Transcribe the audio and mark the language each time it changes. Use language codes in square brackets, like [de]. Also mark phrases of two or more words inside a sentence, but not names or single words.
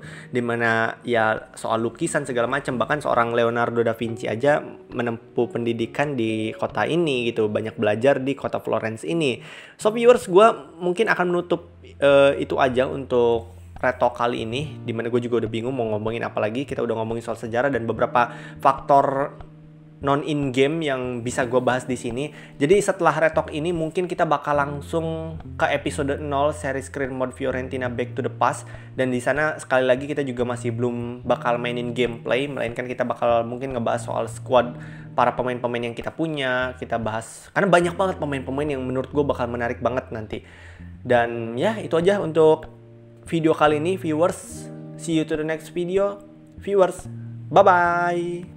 [id] Dimana ya soal lukisan segala macam, bahkan seorang Leonardo da Vinci aja menempuh pendidikan di kota ini gitu, banyak belajar di kota Florence ini. [en] So viewers, [id] gue mungkin akan menutup itu aja untuk Retalk kali ini, dimana gue juga udah bingung mau ngomongin apa lagi. Kita udah ngomongin soal sejarah dan beberapa faktor [en] non in game [id] yang bisa gue bahas di sini. Jadi setelah retalk ini mungkin kita bakal langsung ke episode 0 series Create Mode Fiorentina Back to the Past, dan di sana sekali lagi kita juga masih belum bakal mainin gameplay, melainkan kita bakal mungkin ngebahas soal squad, para pemain-pemain yang kita punya, kita bahas karena banyak banget pemain-pemain yang menurut gue bakal menarik banget nanti. Dan ya itu aja untuk video kali ini viewers. [en] See you to the next video viewers. Bye bye.